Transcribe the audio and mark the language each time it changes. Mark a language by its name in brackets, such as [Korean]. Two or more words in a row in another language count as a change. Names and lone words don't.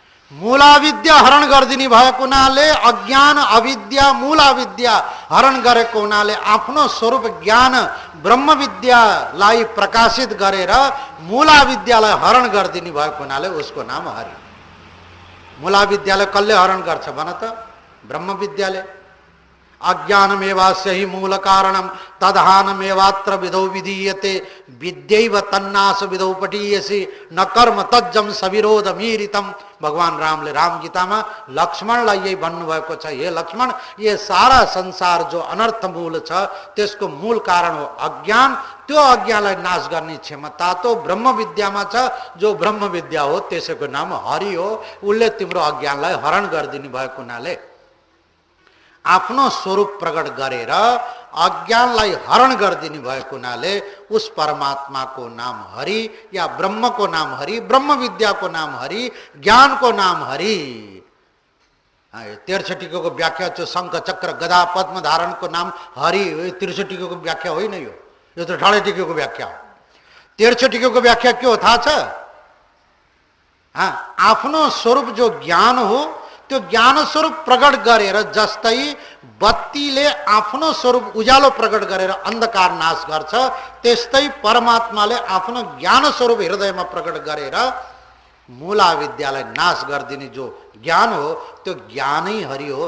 [Nepali] मूलाविद्या हरण गरिदिने भएको हुनाले अज्ञान अविद्या मूलाविद्या हरण गरेको हुनाले आफ्नो स्वरूप ज्ञान ब्रह्म विद्यालाई प्रकाशित गरेर मूलाविद्यालाई हरण गरिदिने भएको हुनाले उसको नाम हरि। मूलाविद्यालाई कसले हरण गर्छ भन त? ब्रह्म विद्याले। [Sanskrit] अज्ञानमेवास्य हि मूल कारणम तदहानमेवात्र विधौ विधीयते विद्यैव तन्नाश विधौ पठीयसी न कर्म तज्जम सविरोध मीरितम। [Nepali] भगवान रामले राम गीतामा लक्ष्मणलाई यही भन्नुभएको छ, हे लक्ष्मण, [Hindi] ये सारा संसार जो [Nepali] अनर्थ मूल छ त्यसको मूल कारण हो अज्ञान। त्यो अज्ञानलाई नाश गर्ने क्षमता तो ब्रह्म विद्यामा छ। जो ब्रह्म विद्या हो त्यसैको नाम हरि हो। उसले तिम्रो अज्ञानलाई हरण गरिदिनु भएको हुनाले आफ्नो स्वरूप प्रकट गरेर अज्ञानलाई हरण गरिदिनु भएको हुनाले उस परमात्माको नाम हरि या ब्रह्मको नाम हरि, ब्रह्म विद्याको नाम हरि, ज्ञानको नाम हरि। 63 टीको व्याख्या छ शंख चक्र गदा पद्म धारणको नाम हरि। 63 टीको व्याख्या होइन यो त 18 टीको व्याख्या हो। 63 टीको व्याख्या के हो थाहा छ? आफ्नो स्वरूप जो ज्ञान हो त्यो ज्ञान स्वरूप प्रकट गरेर, जस्तै बत्तीले आफ्नो स्वरूप उज्यालो प्रकट गरेर अन्धकार नाश गर्छ, त्यस्तै परमात्माले आफ्नो ज्ञान स्वरूप हृदयमा प्रकट गरेर मूला विद्यालाई नाश गरिदिने जो ज्ञान हो त्यो ज्ञानै हरि हो।